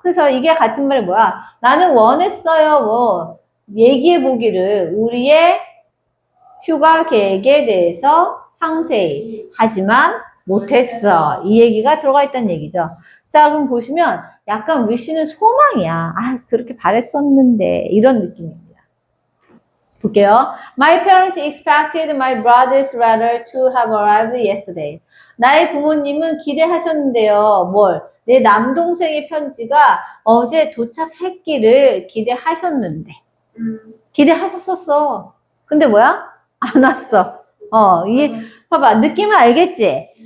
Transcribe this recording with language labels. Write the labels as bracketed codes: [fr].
[ko] 그래서 이게 같은 말이 뭐야? 나는 원했어요. 뭐, 얘기해보기를 우리의 휴가 계획에 대해서 상세히. 하지만 못했어. 이 얘기가 들어가 있다는 얘기죠. 자, 그럼 보시면 약간 wish는 소망이야. 그렇게 바랬었는데. 이런 느낌입니다. 볼게요. [en] My parents expected my brother's letter to have arrived yesterday. [ko] 나의 부모님은 기대하셨는데요. 뭘? 내 남동생의 편지가 어제 도착했기를 기대하셨는데. 기대하셨었어. 근데 뭐야? 안 왔어. 봐봐. 느낌을 알겠지?